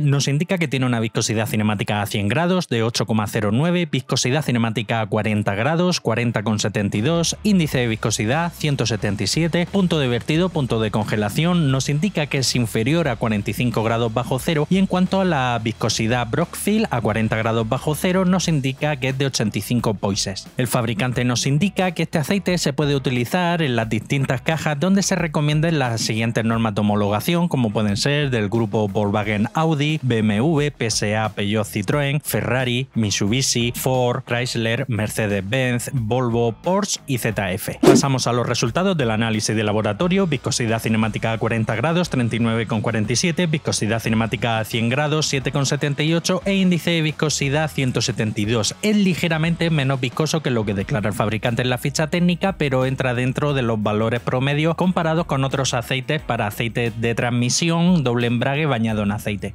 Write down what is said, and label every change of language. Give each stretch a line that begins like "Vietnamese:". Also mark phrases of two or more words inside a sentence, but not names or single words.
Spanish: Nos indica que tiene una viscosidad cinemática a 100 grados de 8,09, viscosidad cinemática a 40 grados 40,72, índice de viscosidad 177, punto de vertido, punto de congelación nos indica que es inferior a 45 grados bajo cero, y en cuanto a la viscosidad Brockfield a 40 grados bajo cero nos indica que es de 85 poises. El fabricante nos indica que este aceite se puede utilizar en las distintas cajas donde se recomienden las siguientes normas de homologación, como pueden ser del grupo Volkswagen Audi, BMW, PSA, Peugeot, Citroën, Ferrari, Mitsubishi, Ford, Chrysler, Mercedes-Benz, Volvo, Porsche y ZF. Pasamos a los resultados del análisis de laboratorio. Viscosidad cinemática a 40 grados 39,47, viscosidad cinemática a 100 grados 7,78 e índice de viscosidad 172. Es ligeramente menos viscoso que lo que declara el fabricante en la ficha técnica, pero entra dentro de los valores promedios comparados con otros aceites para aceite de transmisión doble embrague bañado en aceite.